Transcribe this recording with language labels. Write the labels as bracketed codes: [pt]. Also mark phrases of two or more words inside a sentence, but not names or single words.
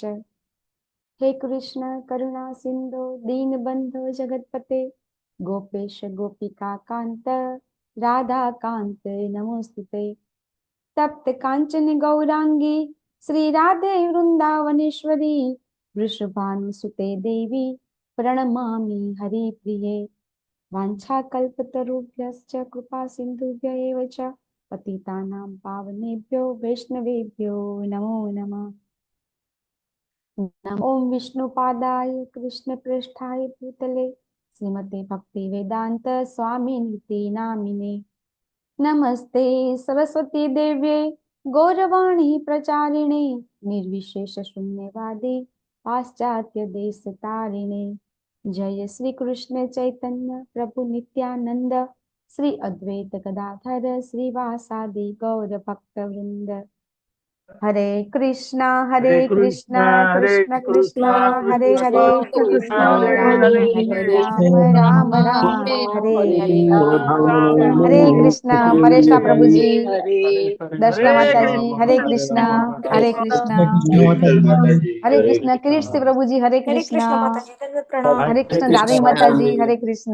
[sa] હે કૃષ્ણ કરુણા સિંધુ દીનબંધુ જગતપતે ગોપેશ ગોપિકા કાંત રાધા કાંત નમોસ્તુતે. તપ્ત કાંચન ગૌરાંગી શ્રી રાધે વૃંદાવનેશ્વરી વૃષભાનુસુતે દેવી પ્रणमामि हरिप्रिये. वाञ्छाकल्पतरुभ्यश्च कृपा सिन्धुभ्य एव च पतितानां पावनेभ्यो वैष्णवेभ्यो नमो नमः. ओम विष्णुपादाय कृष्णप्रेष्ठाय भूतले श्रीमते भक्तिवेदांत स्वामिनिति नामिने नमस्ते सरस्वती देव्ये गौरवाणी प्रचारिणे निर्विशेष शून्यवादी पाश्चात्य देश तारिणे. जय श्री कृष्ण चैतन्य प्रभु नित्यानंद श्री अद्वैत गदाधर श्रीवासादि गौर भक्त वृंद. हरे कृष्णा कृष्ण कृष्ण हरे हरे हरे राम राम राम हरे हरे. [hi] हरे कृष्ण परेशा प्रभु जी, दर्शना माता जी, हरे कृष्ण हरे कृष्ण किरीट सिंह प्रभु जी, हरे कृष्ण दादी माता जी, हरे कृष्ण.